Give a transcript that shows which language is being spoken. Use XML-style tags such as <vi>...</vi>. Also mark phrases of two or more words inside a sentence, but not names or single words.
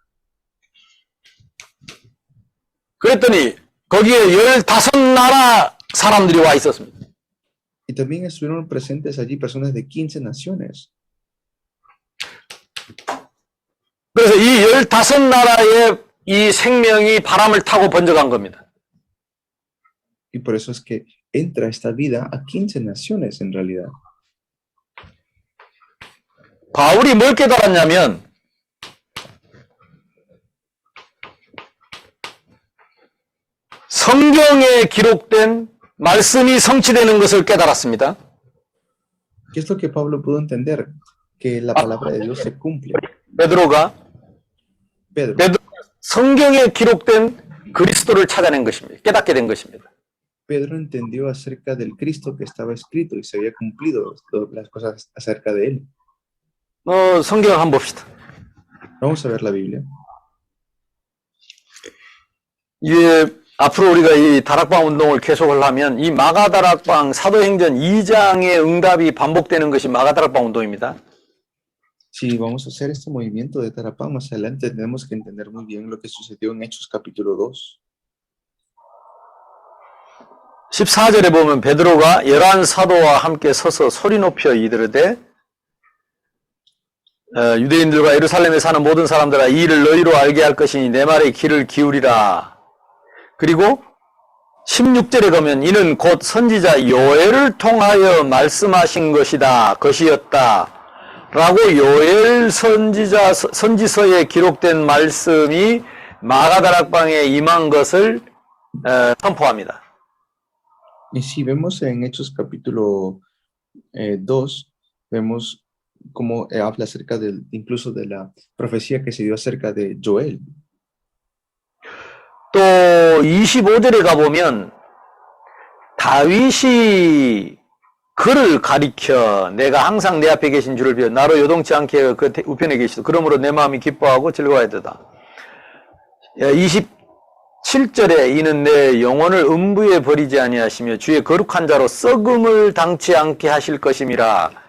<ko>그랬더니 거기에 15나라 사람들이 와 있었습니다.</ko> <es>Y también estuvieron presentes allí personas de 15 naciones.</es> <ko>그래서 이 15나라의 이 생명이 바람을 타고 번져간 겁니다.</ko> <es>Y por eso es que entra esta vida a 15 naciones en realidad.</es> <ko>바울이 뭘 깨달았냐면 성경에 기록된 말씀이 성취되는 것을 깨달았습니다.</ko> <es>¿Qué es lo que Pablo pudo entender? Que la palabra de Dios se cumple.</es> <ko>베드로가 성경에 기록된 그리스도를 찾아낸 것입니다. 깨닫게 된 것입니다.</ko> <es>Pedro entendió acerca del Cristo que estaba escrito y se había cumplido las cosas acerca de él.</es> <ko>성경을 한번 봅시다.</ko> <es>Vamos a ver la Biblia.</es> <ko>앞으로 우리가 이 다락방 운동을 계속을 하면 이 마가다락방 사도행전 2장의 응답이 반복되는 것이 마가다락방 운동입니다.</ko> <es>Si vamos a hacer este movimiento de Tarapán más adelante, tenemos que entender muy bien lo que sucedió en Hechos capítulo 2.</es> <ko>14절에 보면 베드로가 11 사도와 함께 서서 소리 높여 이르되 유대인들과 예루살렘에 사는 모든 사람들아 이 일을 너희로 알게 할 것이니 내 말에 귀를 기울이라. 그리고 16절에 가면 이는 곧 선지자 요엘을 통하여 말씀하신 것이었다. 라고 요엘 선지서에 기록된 말씀이 마가다락방에 임한 것을 선포합니다.</ko> <es>Y si vemos en Hechos capítulo 2, vemos cómo habla acerca incluso de la profecía que se dio acerca de Joel.</es> <ko>또 25절에 가보면 다윗이 그를 가리켜 내가 항상 내 앞에 계신 주를 비워 나로 요동치 않게 그 우편에 계시도 그러므로 내 마음이 기뻐하고 즐거워야 되다. 27절에 이는 내 영혼을 음부에 버리지 아니하시며 주의 거룩한 자로 썩음을 당치 않게 하실 것임이라.</ko>